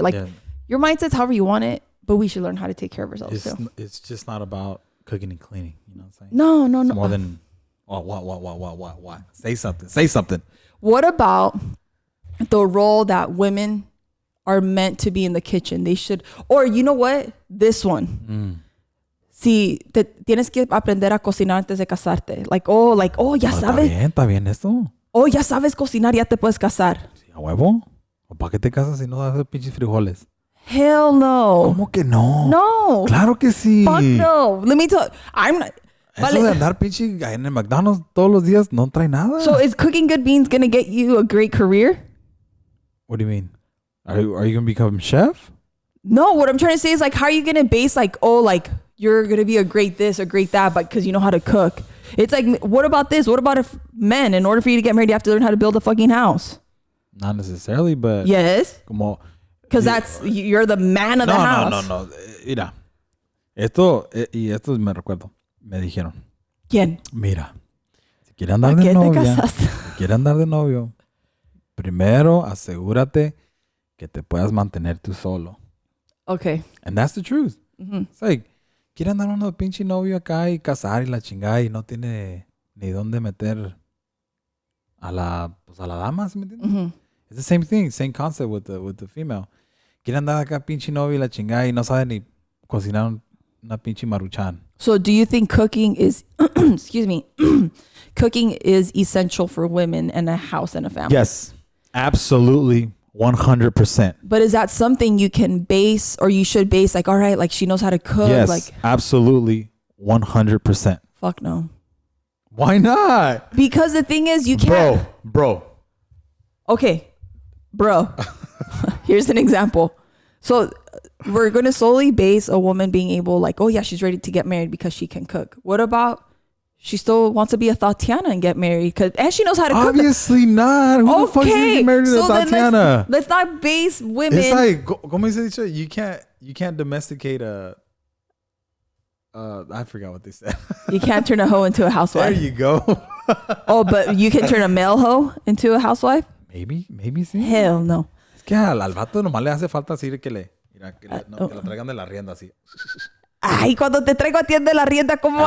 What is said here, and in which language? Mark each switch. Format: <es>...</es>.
<en>Like, your mindset's however you want it, but we should learn how to take care of ourselves too. It's just not about cooking and cleaning. You know what I'm saying? No. It's more than, what? Say something. What about the role that women are meant to be in the kitchen? They should, or you know what? This one.</en> <es>Si te tienes que aprender a cocinar antes de casarte. Like, ya sabes. Está bien esto. Oh, ya sabes cocinar, ya te puedes casar. ¿A huevo? ¿O para qué te casas si no sabes pinches frijoles?</es> <en>Hell no.</en> <es>¿Cómo que no? No. Claro que sí.</es> <en>Fuck no. Let me tell you. I'm not.</en> <es>Eso de andar pinche en el McDonald's todos los días no trae nada.</es> <en>So is cooking good beans going to get you a great career? What do you mean? Are you going to become chef? No, what I'm trying to say is like, how are you going to base like, oh, like you're going to be a great this or great that, but because you know how to cook. It's like, what about this? What about if men, in order for you to get married, you have to learn how to build a fucking house? Not necessarily, but... Yes. Because you're the man of the house.</en> <es>No. Mira. Esto me recuerdo. Me dijeron. ¿Quién? Mira. Si quieres andar de novia. Si quieres andar de novio. Primero, asegúrate que te puedas mantener tú solo.</es> <en>Okay. And that's the truth. Mm-hmm. It's like...</en> <es>Quiere andar uno de pinche novio acá y casar y la chingada y no tiene ni dónde meter a la dama, ¿sí me entiendes? Mm-hmm.</es> <en>It's the same thing, same concept with the female.</en> <es>Quiere andar acá pinche novia y la chingada y no sabe ni cocinar una pinche maruchan.</es> <en>So do you think cooking is, excuse me, cooking is essential for women in a house and a family? Yes, absolutely, 100%. But is that something you can base, or you should base, like, all right, like she knows how to cook? Yes, like, absolutely, 100%. fuck no. Why not? Because the thing is, you can't. Bro. Okay, bro. Here's an example. So we're going to solely base a woman being able, like, oh yeah, she's ready to get married because she can cook. What about she still wants to be a Tatiana and get married and she knows how to cook? Obviously not. Who the fuck is gonna get married to Tatiana? Let's not base women. It's like,</en> <es>como dice dicho,</es> <en>you can't domesticate a. I forgot what they said. You can't turn a hoe into a housewife. There you go. Oh, but you can turn a male hoe into a housewife? Maybe sí. Hell no.</en> <es>Es que al vato nomás le hace falta así que le traigan de la rienda así. Ay, cuando te traigo a ti de la rienda, ¿cómo</es>